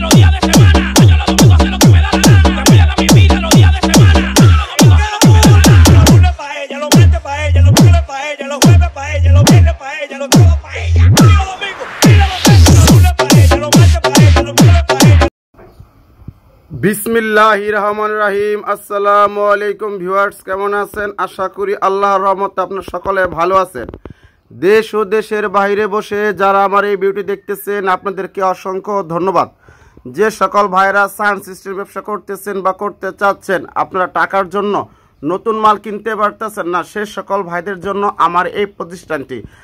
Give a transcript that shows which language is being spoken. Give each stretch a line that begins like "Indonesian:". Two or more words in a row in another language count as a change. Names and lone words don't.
Spanish: días de semana. Yo los domingos hacer lo que me da la gana. Me voy a dar mi vida los días de semana. Yo los domingos hacer lo que me da la gana. Los lunes pa' ella, los martes pa' ella, los miércoles pa' ella, los jueves pa' ella, los viernes pa' ella, los sábados pa' ella. Y los domingos, y los domingos, los lunes pa' ella, los martes pa' ella, los miércoles pa' ella.
Arabic: بسم الله الرحمن الرحيم. السلام عليكم
Bangla: ভিউয়ার্স, কেমন আছেন? আশা করি আল্লাহর রহমতে আপনারা সকলে ভালো আছেন। দেশ ও দেশের বাইরে বসে যারা আমার এই ভিডিওটি দেখতেছেন আপনাদেরকে অসংখ্য ধন্যবাদ। যে সকল ভাইরা
English: sound system
Bangla: ব্যবসা করতেছেন বা করতে চাচ্ছেন, আপনারা টাকার জন্য নতুন মাল কিনতে পারতেছেন না, সে সকল ভাইদের জন্য আমার এই প্রতিষ্ঠানটি।